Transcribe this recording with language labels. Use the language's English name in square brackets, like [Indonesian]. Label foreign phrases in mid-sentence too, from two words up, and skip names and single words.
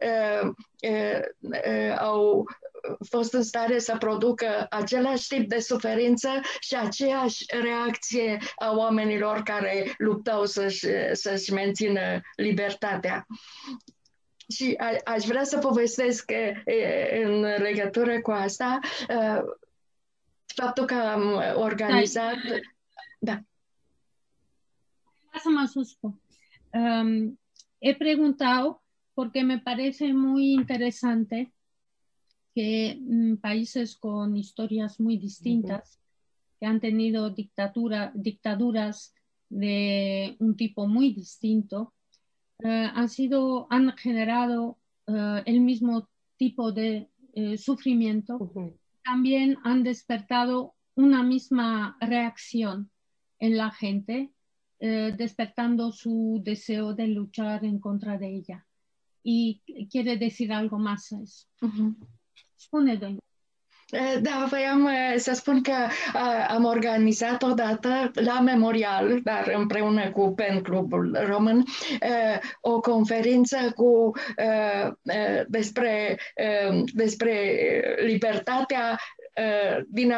[Romanian] au fost în stare să producă același tip de suferință și aceeași reacție a oamenilor care luptau să-și mențină libertatea. Și aș vrea să povestesc în legătură cu asta faptul că am organizat... Da. [Spanish] Más susto. He preguntado porque me parece muy interesante que países con historias muy distintas, que han tenido dictaduras de un tipo muy distinto, han generado el mismo tipo de sufrimiento, también han despertado una misma reacción en la gente, despertando su deseo de luchar en contra de ella. Y quiere decir algo más a eso. [Romanian] Spune, Doina. Da, voiam să spun că am organizat odată la Memorial, dar împreună cu PEN Clubul Român, o conferință despre libertatea din